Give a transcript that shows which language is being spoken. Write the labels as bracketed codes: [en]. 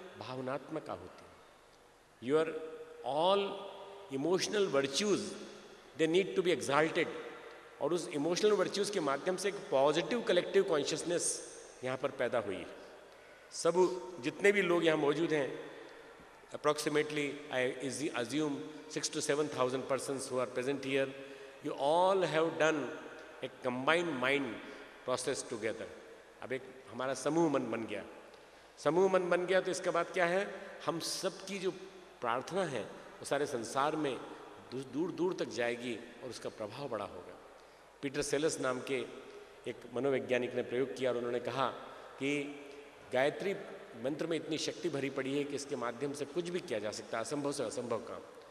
[hi] भावनात्मक आहुति। [en] your all emotional virtues they need to be exalted, [hi] और उस इमोशनल वर्च्यूज के माध्यम से एक पॉजिटिव कलेक्टिव कॉन्शियसनेस यहाँ पर पैदा हुई। सब जितने भी लोग यहाँ मौजूद हैं, [en] Approximately I assume 6,000 to 7,000 persons who are present here, You all have done a combined mind process together. [hi] अब एक हमारा समूह मन बन गया, समूह मन बन गया तो इसके बाद क्या है, हम सब की जो प्रार्थना है वो सारे संसार में दूर दूर तक जाएगी और उसका प्रभाव बड़ा होगा। पीटर सेलस नाम के एक मनोवैज्ञानिक ने प्रयोग किया और उन्होंने कहा कि गायत्री मंत्र में इतनी शक्ति भरी पड़ी है कि इसके माध्यम से कुछ भी किया जा सकता है, असंभव से असंभव काम।